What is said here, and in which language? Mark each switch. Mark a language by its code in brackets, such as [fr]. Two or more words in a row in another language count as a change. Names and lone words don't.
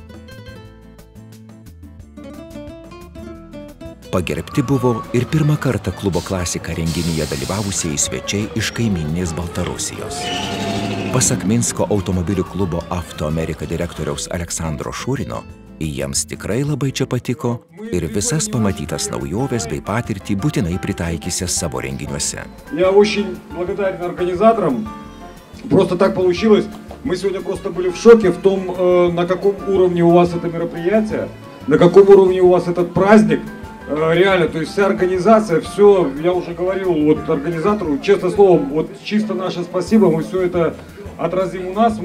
[lt] Pagerbti buvo ir pirmą kartą klubo Klasika renginyje dalyvavusieji svečiai iš kaimyninės Baltarusijos. Pasak Minsko automobilių klubo Avto Amerika direktoriaus Aleksandro Šurino, jiems tikrai labai čia patiko ir visas pamatytas naujoves bei patirtį būtinai pritaikysia savo renginiuose. [ru] Я очень благодарен организаторам. Просто так получилось. Мы сегодня просто были в шоке в том, на каком уровне у вас это мероприятие, на каком уровне у вас этот праздник. Реально, то есть вся организация, все, я уже говорил вот организатору, честное слово, вот чисто наше спасибо, мы все это отразим у нас.